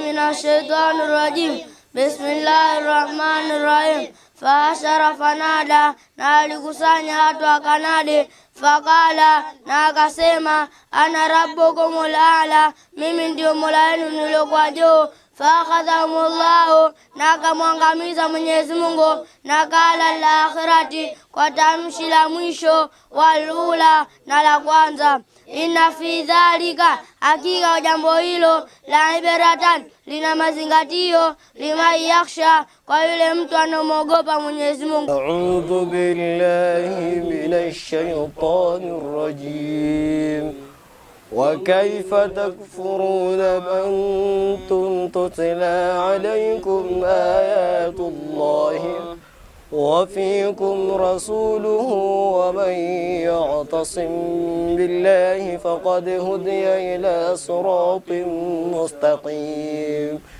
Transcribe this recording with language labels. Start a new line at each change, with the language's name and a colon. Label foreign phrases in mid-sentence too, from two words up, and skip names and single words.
Arabic: الشيطان الرجيم بسم الله الرحمن الرحيم فحشر فنادى
Swahili: na alikusanya watu akanadi
Arabic: fakala na
Swahili: akasema
Arabic: أنا ربكم الأعلى
Swahili: mimi ndio Mola wenu niliokuwa juu fakhadhamullahu na akamwangamiza Mwenyezi Mungu na
Arabic: نكال الآخرة
Swahili: kwa tamshi la mwisho walula na la kwanza
Arabic: إن في ذلك
Swahili: hakika jambo hilo
Arabic: لعبرة
Swahili: lina mazingatio
Arabic: لمن يخشى
Swahili: kwa yule mtu anomogopa Mwenyezi Mungu.
Arabic: أعوذ بالله من الشيطان الرجيم. وكيف تكفرون من تتلى عليكم آيات الله وفيكم رسوله ومن يعتصم بالله فقد هدي إلى صراط مستقيم.